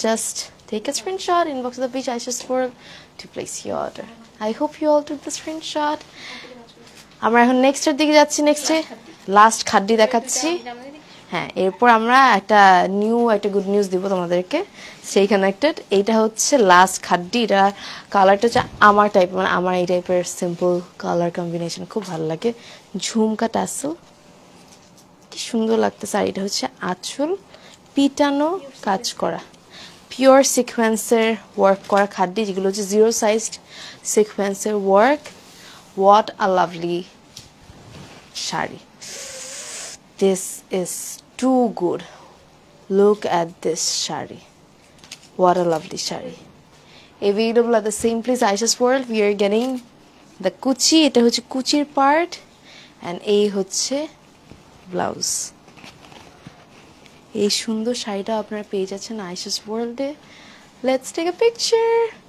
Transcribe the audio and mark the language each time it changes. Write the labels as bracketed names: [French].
[English] Just take a screenshot, inbox the page Aisha's World to place your order. I hope you all took the screenshot. [Bangla] আমরা এখন নেক্সটের দিকে যাচ্ছি। নেক্সটে last খাড্ডি দেখাচ্ছি। হ্যাঁ, এরপর আমরা একটা গুড নিউজ দিব তোমাদেরকে, সেই কানেক্টেড। এইটা হচ্ছে লাস্ট খাড্ডি। এটা কালারটা হচ্ছে আমার টাইপ, মানে আমার এই টাইপের সিম্পল কালার কম্বিনেশন খুব ভালো লাগে। ঝুমকা টাসেল, কি সুন্দর লাগতেছে। আর এটা হচ্ছে আঁচল, পিটানো কাজ করা, পিওর সিকোয়েন্সের ওয়ার্ক করা খাড্ডি, যেগুলো হচ্ছে 0 সাইজড সিকোয়েন্সের work. [English] What a lovely sari, this is too good. Look at this shari, what a lovely shari. Available at the same place, Aisha's World. We are getting the kuchi, [Bangla] এটা হচ্ছে কুচির part, and এই হচ্ছে blouse. এই সুন্দর শাড়িটা আপনারা পেয়ে যাচ্ছেন Aisha's World A. [English] Let's take a picture.